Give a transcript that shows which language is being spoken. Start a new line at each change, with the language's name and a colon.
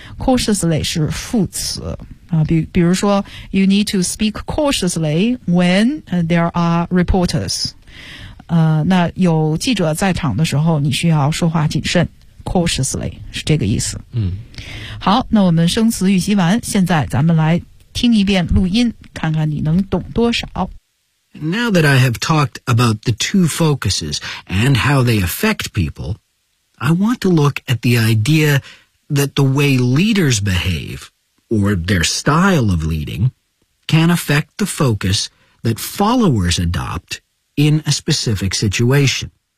English: Cautiously
Chinese: 是副词啊，比如说
English: ，you need to speak cautiously when there are reporters。
Chinese: 那有记者在场的时候，你需要说话谨慎。 Cautiously 是这个意思。嗯，好，那我们生词预习完，现在咱们来听一遍录音，看看你能懂多少。
English: Now that I have talked about the two focuses and how they affect people. I want to look at the idea that the way leaders behave, or their style of leading, can affect the focus that followers adopt in a specific situation.